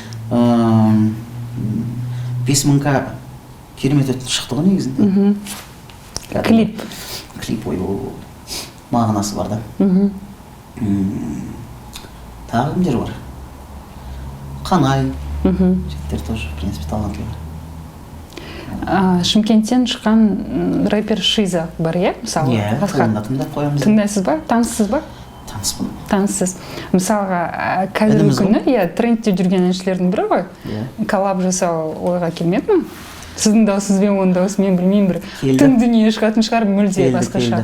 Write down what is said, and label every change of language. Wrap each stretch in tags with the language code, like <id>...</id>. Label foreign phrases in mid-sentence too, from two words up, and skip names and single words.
<kk>5000-ға керемет өтін шықты ғой негізінде. Клип. Клип ой, мағынасы бар да. Тағы кімдер бар? Қанай. Жігіттер</kk> <ru>тоже, в принципе,</ru> <kk>талантлы. Шымкенттен шыққан рэпер Шиза бар, иә? Мысалы, тыңдап қоямыз. Тыңдайсыз ба? Таныссыз ба? Таныспын. Таныссыз. Мысалға, қазіргі күні трендте жүрген әншілердің бірі ғой. Коллаб жасау ойға келмеді ме? Сіздің даусыңызбен оның дауысы, мен білмеймін, бір тың дүние шығатын шығар, мүлде басқаша.</kk>